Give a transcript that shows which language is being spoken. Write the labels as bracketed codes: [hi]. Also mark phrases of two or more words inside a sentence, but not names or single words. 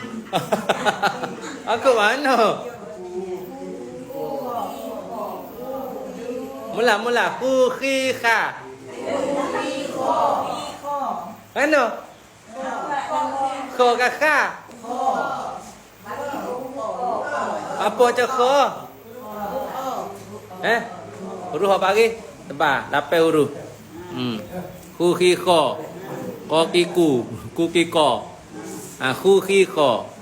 [ms] Aku mana? Mula kha. Mana? Kho kha. Apa je kho? Huruf apa lagi? Tebal, 8 huruf. Khu khi kho. Ko kiku, ku kiko. Khu khi kho.